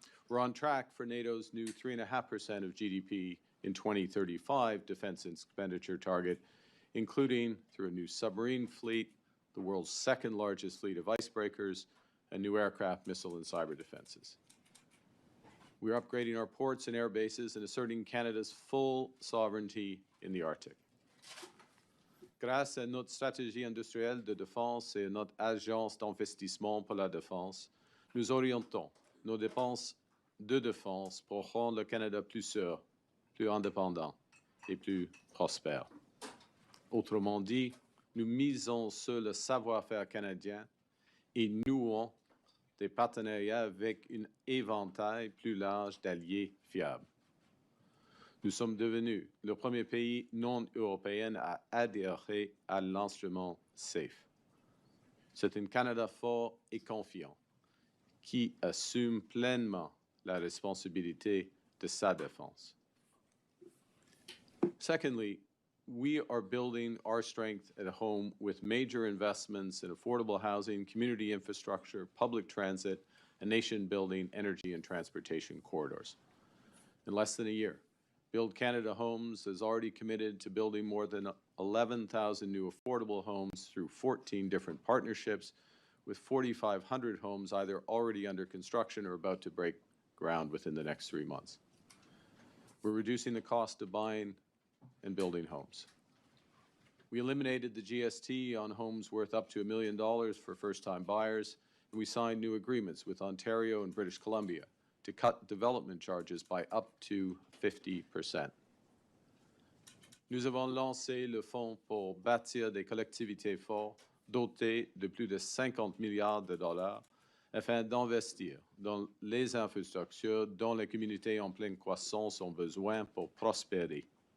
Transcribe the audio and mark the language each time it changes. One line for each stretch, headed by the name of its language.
English: We're on track for NATO's new 3.5% of GDP in 2035 defense expenditure target, including through a new submarine fleet, the world's second largest fleet of icebreakers, and new aircraft, missile, and cyber defenses. We're upgrading our ports and air bases and asserting Canada's full sovereignty in the Arctic.
French: Grâce à notre stratégie industrielle de défense et à notre agence d'investissement pour la défense, nous orientons nos dépenses de défense pour rendre le Canada plus sûr, plus indépendant et plus prospère. Autrement dit, nous misons sur le savoir-faire canadien et nouons des partenariats avec un éventail plus large d'alliés fiables. Nous sommes devenus le premier pays non européen à adhérer à l'instrument SAFE. C'est un Canada fort et confiant qui assume pleinement la responsabilité de sa défense.
English: Secondly, we are building our strength at home with major investments in affordable housing, community infrastructure, public transit, and nation-building energy and transportation corridors. In less than a year, Build Canada Homes has already committed to building more than 11,000 new affordable homes through 14 different partnerships, with 4,500 homes either already under construction or about to break ground within the next 3 months. We're reducing the cost of buying and building homes. We eliminated the GST on homes worth up to $1 million for first-time buyers, and we signed new agreements with Ontario and British Columbia to cut development charges by up to 50%.
French: Nous avons lancé le Fonds pour bâtir des collectivités fortes, doté de plus de 50 milliards de dollars, afin d'investir dans les infrastructures dont les communautés en pleine croissance ont besoin pour prospérer.